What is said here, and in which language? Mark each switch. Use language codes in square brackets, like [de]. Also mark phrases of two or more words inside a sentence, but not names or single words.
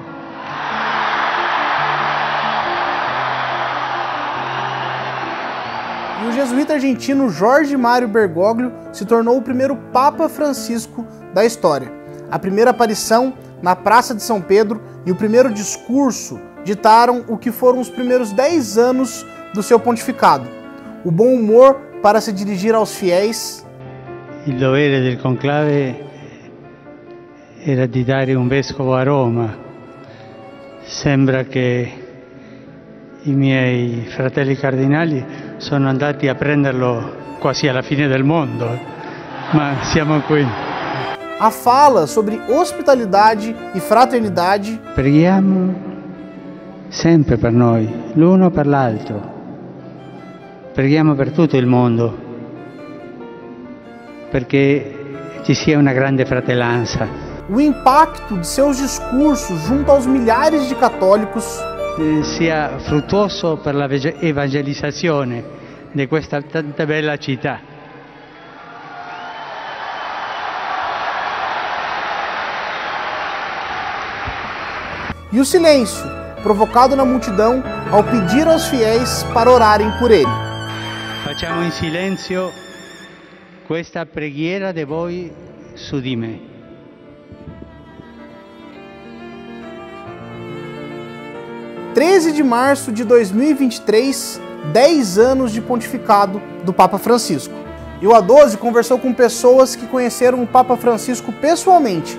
[pt] E o jesuíta argentino Jorge Mário Bergoglio se tornou o primeiro Papa Francisco da história. A primeira aparição na Praça de São Pedro e o primeiro discurso ditaram o que foram os primeiros 10 anos do seu pontificado. O bom humor para se dirigir aos fiéis. [it] Il dovere del conclave era di dare un vescovo a Roma. Sembra che i miei fratelli cardinali sono andati a prenderlo quasi alla fine del mondo, ma siamo qui. [pt] A fala sobre hospitalidade e fraternidade. [it] Preghiamo sempre per noi, l'uno per l'altro. Preghiamo per tutto il mondo, perché ci sia una grande fratellanza. [pt] O impacto de seus discursos junto aos milhares de católicos [it] sia fruttuoso per la evangelizzazione di questa tanta bella città. [pt] E o silêncio, provocado na multidão ao pedir aos fiéis para orarem por ele. [it] Facciamo in silenzio questa preghiera di voi su di me. [pt] – 13 de março de 2023, 10 anos de pontificado do Papa Francisco. E o A12 conversou com pessoas que conheceram o Papa Francisco pessoalmente.